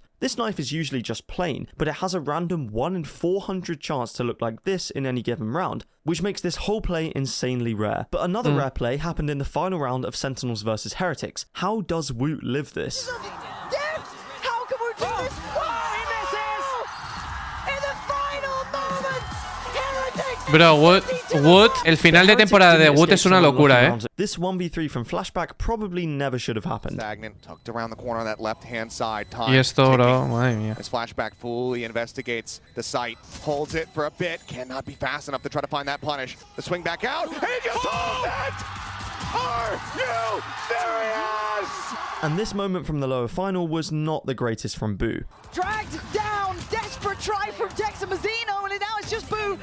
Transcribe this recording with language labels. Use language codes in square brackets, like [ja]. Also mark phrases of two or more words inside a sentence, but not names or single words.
[en] This knife is usually just plain, but it has a random 1 in 400 chance to look like this in any given round, which makes this whole play insanely rare. But another rare play happened in the final round of Sentinels versus Heretics. How does Woot live this? How can we do this? He misses! In the final moments, Heretics. Bro, Woot, [es] el final de temporada de Woot es una locura, [en] This 1v3 from Flashback probably never should have happened. Stagnant, tucked around the corner on that left-hand side. Time [es] Y esto, bro, [en] ticking. [es] madre mía. [en] As Flashback fully investigates the site, holds it for a bit, cannot be fast enough to try to find that punish. The swing back out, and he just holds it! Are you serious? And this moment from the lower final was not the greatest from Boo. Dragged down, desperate try from Dex and Mazzino, and now it's just Boo.